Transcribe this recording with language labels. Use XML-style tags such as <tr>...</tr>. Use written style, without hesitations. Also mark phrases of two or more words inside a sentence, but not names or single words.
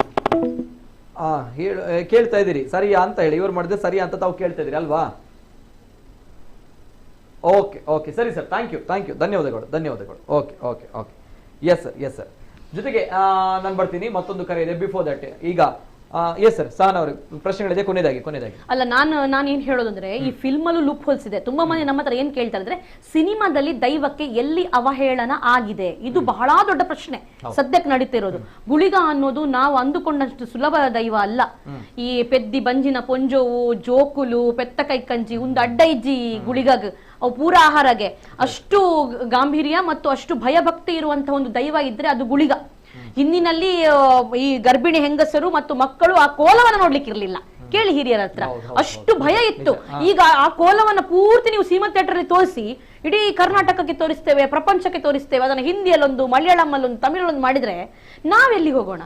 <kn>ಕೇಳ್ತಾ ಇದ್ದೀರಿ ಸರಿಯಾ ಅಂತ ಹೇಳಿ ಇವ್ರು ಮಾಡಿದ್ರೆ ಸರಿಯಾ ಅಂತ ತಾವು ಕೇಳ್ತಾ ಇದೀರಿ ಅಲ್ವಾ ಓಕೆ ಸರಿ</kn> <en>sir thank you</en> <kn>ಧನ್ಯವಾದಗಳು</kn> <en>ok yes sir</en> <kn>ಜೊತೆಗೆ ನಾನು ಬರ್ತೀನಿ ಮತ್ತೊಂದು ಕರೆ ಇದೆ</kn> <en>before that</en> <kn>ಈಗ</kn> <en>yes sir</en> <kn>ಸಹನಾ ಅವ್ರ ಪ್ರಶ್ನೆಗಳಿದೆ ಕೊನೆಯದಾಗಿ ಅಲ್ಲ ನಾನು ಏನ್ ಹೇಳೋದಂದ್ರೆ ಈ ಫಿಲ್ಮ್ ಅಲ್ಲೂ</kn> <en>loop holes</en> <kn>ಇದೆ ತುಂಬಾ ಮಂದಿ ನಮ್ಮ ಹತ್ರ ಏನ್ ಕೇಳ್ತಾರೆ ಅಂದ್ರೆ ಸಿನಿಮಾದಲ್ಲಿ ದೈವಕ್ಕೆ ಎಲ್ಲಿ ಅವಹೇಳನ ಆಗಿದೆ ಇದು ಬಹಳ ದೊಡ್ಡ ಪ್ರಶ್ನೆ ಸದ್ಯಕ್ಕೆ ನಡೀತಿರೋದು ಗುಳಿಗ ಅನ್ನೋದು ನಾವು ಅಂದುಕೊಂಡಷ್ಟು ಸುಲಭ ದೈವ ಅಲ್ಲ ಈ</kn> <tcy>ಪೆದ್ದಿ ಬಂಜಿನ ಪೊಂಜೋವು ಜೋಕುಲು ಪೆತ್ತ ಕೈ ಕಂಜಿ ಒಂದು ಅಡ್ಡ ಇಜ್ಜಿ ಗುಳಿಗಾಗ ಪೂರ ಆಹಾರಗೆ</tcy> <kn>ಅಷ್ಟು ಗಾಂಭೀರ್ಯ ಮತ್ತು ಅಷ್ಟು ಭಯಭಕ್ತಿ ಇರುವಂತಹ ಒಂದು ದೈವ ಇದ್ರೆ ಅದು ಗುಳಿಗ. ಹಿಂದಿನಲ್ಲಿ ಈ ಗರ್ಭಿಣಿ ಹೆಂಗಸರು ಮತ್ತು ಮಕ್ಕಳು ಆ ಕೋಲವನ್ನ ನೋಡ್ಲಿಕ್ಕೆ ಇರ್ಲಿಲ್ಲ, ಕೇಳಿ ಹಿರಿಯರ ಹತ್ರ, ಅಷ್ಟು ಭಯ ಇತ್ತು. ಈಗ ಆ ಕೋಲವನ್ನ ಪೂರ್ತಿ ನೀವು ಸೀಮಾ ಥಿಯೇಟರ್ ಅಲ್ಲಿ ತೋರಿಸಿ ಇಡೀ ಕರ್ನಾಟಕಕ್ಕೆ ತೋರಿಸ್ತೇವೆ, ಪ್ರಪಂಚಕ್ಕೆ ತೋರಿಸ್ತೇವೆ, ಅದನ್ನ ಹಿಂದಿಯಲ್ಲೊಂದು, ಮಲಯಾಳಂ ಅಲ್ಲೊಂದು, ತಮಿಳಲ್ಲೊಂದು ಮಾಡಿದ್ರೆ ನಾವೆಲ್ಲಿ ಹೋಗೋಣ?</kn>